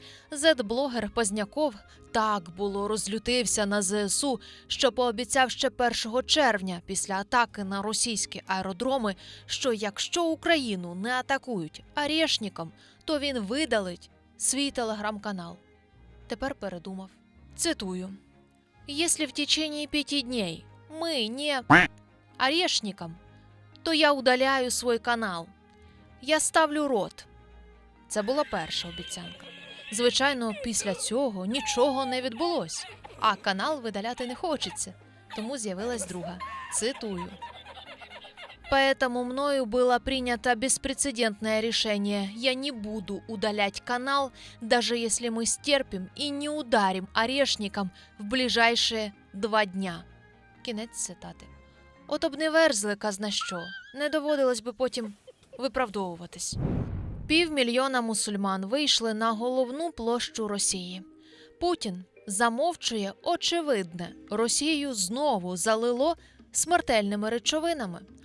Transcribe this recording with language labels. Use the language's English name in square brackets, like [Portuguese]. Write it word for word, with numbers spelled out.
[Ukrainian] Зет-блогер Позняков так було розлютився на ЗСУ, що пообіцяв ще першого червня після атаки на російські аеродроми, що якщо Україну не атакують Арєшніком, то він видалить свій телеграм-канал. Тепер передумав. Цитую. [Russian] «Если в течение пяти дней мы не орешником, то я удаляю свой канал. Я ставлю рот». [Ukrainian] Це була перша обіцянка. Звичайно, після цього нічого не відбулось, а канал видаляти не хочеться. Тому з'явилась друга. Цитую. [Russian] Поэтому мною было принято беспрецедентное решение. Я не буду удалять канал, даже если мы стерпим и не ударим Орешником в ближайшие два дня. [Ukrainian] Кінець цитати. От об не верзли казна що, не доводилось би потім виправдовуватись. Півмільйона мусульман вийшли на головну площу Росії. Путін замовчує очевидне. Росію знову залило смертельними речовинами.